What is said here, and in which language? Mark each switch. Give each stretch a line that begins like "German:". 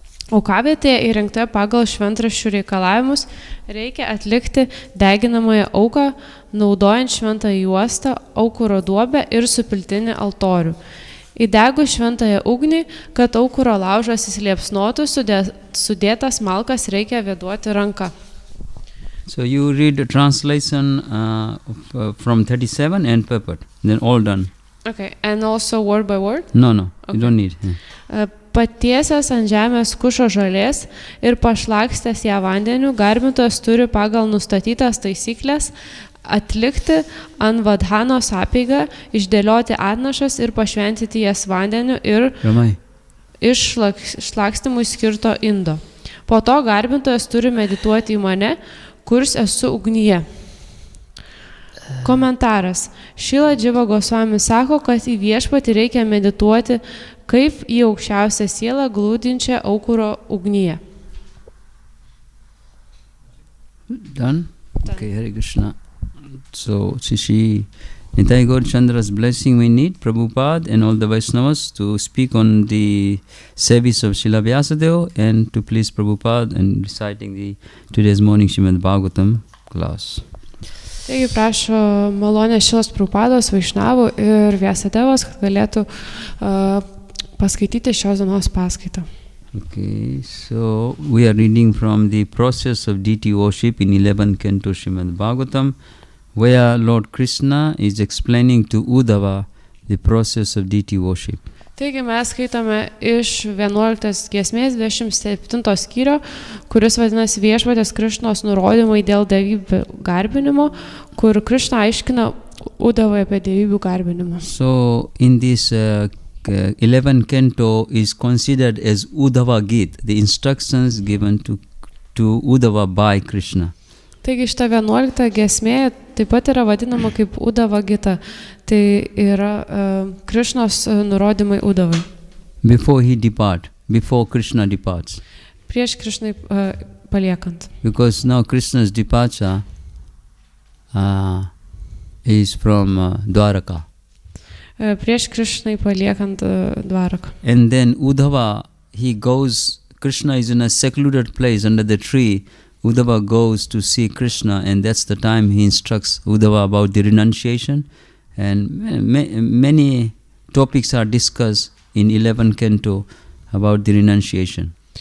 Lithuanian: Aukavietėje įrengtoje pagal šventraščių reikalavimus reikia atlikti deginamąją auką, naudojant šventąją juostą, aukuro duobę ir supiltinį altorių. Įdegus šventąją ugnį, kad aukuro laužas įsiliepsnotų, sudėtas malkas reikia vėduoti ranka.
English: So you read the translation from 37 and purport, then all done. Okay, and also word by word? No, okay. You don't need.
Lithuanian: Patiesęs ant žemės kušo žolės ir pašlakstęs ją vandeniu, garbintojas turi pagal nustatytas taisyklės atlikti anvādhājos apeigą, išdėlioti atnašas ir pašventyti jas vandeniu ir iš šlakstymui skirto indo. Po to garbintojas turi medituoti į mane, kuris esu ugnyje. Komentaras. Šila Dživa Gosvami sako, kad į viešpatį reikia medituoti kaip į aukščiausią sielą glūdinčią aukuro ugnyje.
English: Done? Okay, Hare Krishna. So, Shishi Nitai Gaur Chandra's blessing we need, Prabhupada and all the Vaishnavas to speak on the service of Srila Vyasadeva and to please Prabhupada and reciting the today's morning Srimad Bhagavatam class.
Lithuanian: Taigi prašo malonės Šilos Prabhupados, Vaišnavų ir Vyasadevos, kad galėtų paskaityti šios dienos paskaitą.
English: Okay, so we are reading from the process of deity worship in 11th canto Srimad Bhagavatam, where Lord Krishna is explaining to Uddhava the process of deity worship.
Lithuanian: Taigi mes skaitome iš 11 giesmės 27 skyrio, kuris vadinasi Viešpatės Krišnos nurodymai dėl dievybių garbinimo, kur Krišna aiškina Uddhavai apie dievybių garbinimą.
English: So in this 11th canto is considered as Uddhava Gita, the instructions given to Uddhava by Krishna.
Lithuanian: Taigi šita 11 giesmė taip pat yra vadinama kaip Uddhava Gita. Tai yra Krišnos nurodymai Uddhavai.
English: Before Krishna departs.
Lithuanian: Prieš Krišnai paliekant.
English: Because now Krishna's departure is from Dwaraka.
Lithuanian: Prieš Krišnai paliekant Dvaraką.
English: And then Uddhava, Krishna is in a secluded place under the tree. Uddhava goes to see Krishna, and that's the time he instructs Uddhava about the renunciation. And many topics are discussed in 11th canto about the renunciation.